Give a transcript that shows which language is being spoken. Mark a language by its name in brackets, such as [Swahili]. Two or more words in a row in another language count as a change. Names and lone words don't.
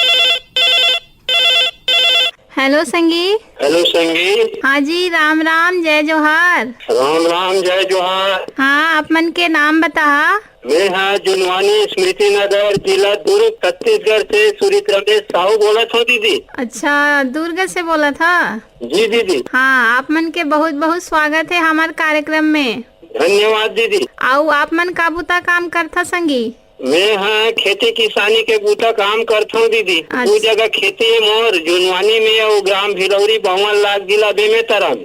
[Chhattisgarhi] हेलो संगी। हेलो संगी। हाँ जी, राम राम, जय जोहार। राम राम जय जोहार। हाँ, आप मन के नाम बता। मैं हाँ जुनवानी स्मृति नगर जिला दुर्ग छत्तीसगढ़ से सुरित रमेश साहू बोला था दीदी। अच्छा, दुर्ग से बोला था। जी दीदी। हाँ, आप मन के बहुत बहुत स्वागत है हमारे कार्यक्रम में। धन्यवाद दीदी। आओ, आप मन का बुता काम करता संगी। मैं हाँ खेती किसानी के बूता काम करता हूँ दीदी। दो जगह खेती है मोर, जुनवानी में और ग्राम भिलौरी बावन लाख जिला बेमेतरा में।